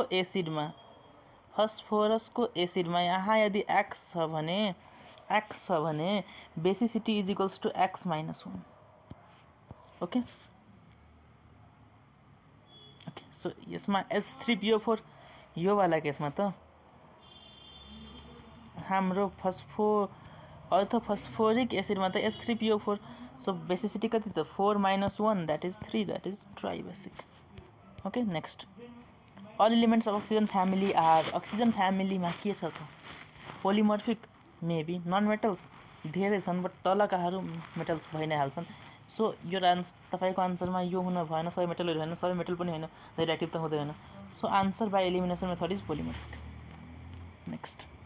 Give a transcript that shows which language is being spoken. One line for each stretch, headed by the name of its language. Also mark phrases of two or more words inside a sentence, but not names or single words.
Nepali: को एसिडमा यहाँ यदि x छ भने
English: basicity is equals to x - 1 okay okay so
Nepali: यसमा H3PO4 यो वाला केसमा त हाम्रो अर्थोफस्फोरिक एसिडमा त H3PO4 सो बेसिसिटी कति त 4 - 1
English: that is 3 that is tribasic okay next all elements of oxygen family are oxygen family
Nepali: मा के छ त
English: polymorphic maybe non metals
Nepali: धेरै छन् बट तलकाहरू मेटल्स भइ नै हाल्छन् सो यो तपाईको आन्सरमा यो हुन भएन सबै मेटलहरु हैन सबै मेटल पनि हैन रेडियोएक्टिभ त हुँदैन
English: so answer by elimination method is polymorphic next